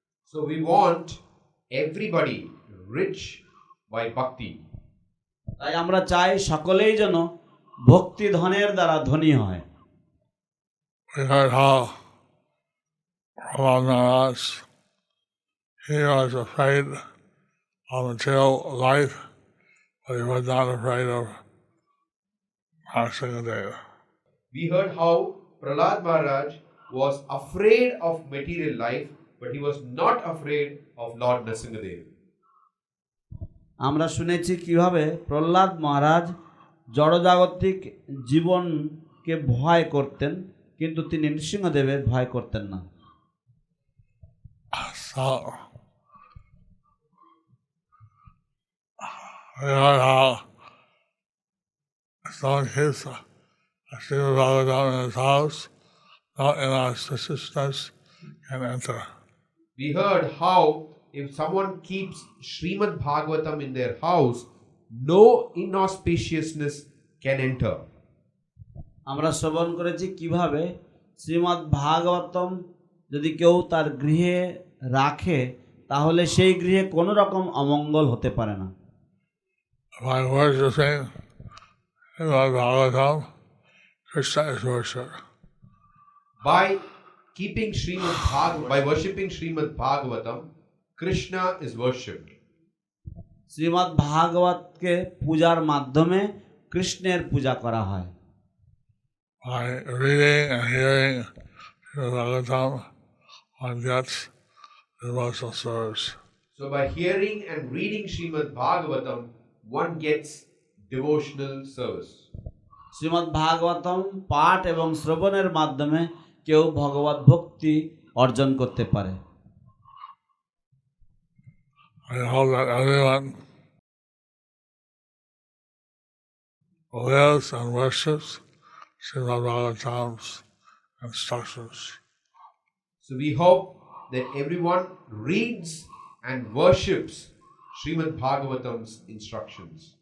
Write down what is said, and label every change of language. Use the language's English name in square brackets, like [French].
[English] So we want everybody rich by bhakti. [Bangla] তাই আমরা চাই সকলেই যেন ভক্তি ধনের দ্বারা ধনী হয়। [English] We heard how Mahārāja, he was afraid of material life, but he was not afraid of Mahārāja. We heard how Mahārāja was afraid of material life, but he was not afraid of Lord Nrsimhadev. [Bangla] আমরা শুনেছি কিভাবে প্রহ্লাদ মহারাজ জড়জাগতিক জীবনকে ভয় করতেন, কিন্তু তিনি নৃসিংহদেবের ভয় করতেন না। [English] So, we heard how someone keeps a Śrīmad-Bhāgavatam in his house, no inauspiciousness can enter. We heard how if someone keeps Śrīmad-Bhāgavatam in their house, no inauspiciousness can enter. [Bangla] আমরা শ্রবণ করেছি কিভাবে শ্রীমদ্ ভাগবতম যদি কেউ তার গৃহে রাখে তাহলে সেই গৃহে কোনো রকম অমঙ্গল হতে পারে না। [English] By worshiping Śrīmad-Bhāgavatam, Krishna is worshipped. By keeping by worshipping Śrīmad-Bhāgavatam, Krishna is worshipped. [Bangla] Shrimad ভাগবতকে পূজার মাধ্যমে কৃষ্ণের পূজা করা হয়। [English] By reading and hearing Śrīmad-Bhāgavatam, one gets devotional service. So by hearing and reading Śrīmad-Bhāgavatam, one gets devotional service. [Bangla] Shrimad Bhagavatam পাঠ এবং শ্রবণের মাধ্যমে কেউ ভগবত ভক্তি অর্জন করতে পারে। [English] I hope that everyone lives and worships Śrīmad-Bhāgavatam's instructions. So we hope that everyone reads and worships Śrīmad-Bhāgavatam's instructions.